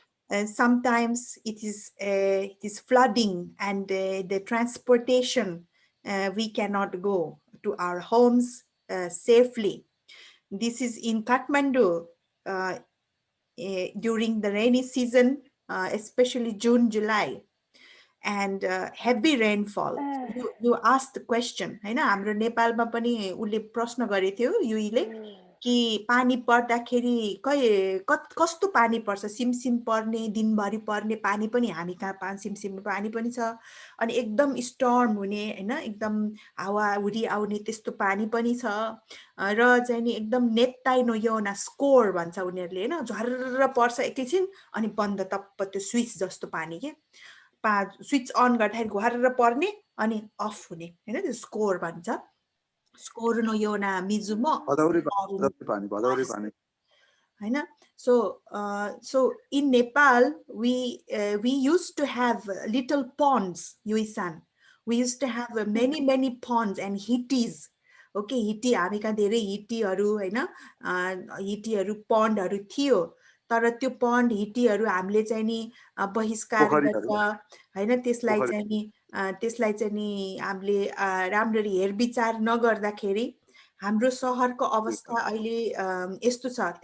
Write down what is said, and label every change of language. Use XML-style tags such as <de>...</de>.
<en>And sometimes it is flooding, and the transportation, we cannot go to our homes safely. This is in Kathmandu. During the rainy season, especially June, July, and heavy rainfall. You asked the question,</en> <ne>हैन? हाम्रो नेपालमा पनि उले प्रश्न गरेको थियो युईले कि पानी पर्दाखेरि कस्तो पानी पर्छ, सिमसिम पर्ने, दिनभरि पर्ने पानी पनि हामी कहाँ सिमसिम पानी पनि छ, अनि एकदम स्टर्म हुने हैन, एकदम हावाहुरी आउने त्यस्तो पानी पनि छ, र चाहिँ नि एकदम नेत्ताइनो योना स्कोर भन्छ उनीहरूले हैन, झर्र पर्छ एकैछिन अनि बन्द टप्प, त्यो स्विच जस्तो पानी के स्विच अन गर्दाखेरि घुहारेर पर्ने अनि अफ हुने हैन, त्यो स्कोर भन्छ, स्कोर नो योना मिजुमो भदौरे पानी हैन.</ne> <en>So in Nepal we used to have little ponds, Yuisan. We used to have many ponds and hittis.</en> <ne>Okay, हिटी हामी कहाँ धेरै हिटीहरू हैन, हिटीहरू पन्डहरू थियो, तर त्यो पन्ड हिटीहरू हामीले चाहिँ नि बहिष्कार गरेर हैन, त्यसलाई चाहिँ नि हामीले राम्ररी हेरविचार नगर्दाखेरि हाम्रो सहरको अवस्था अहिले यस्तो छ.</ne>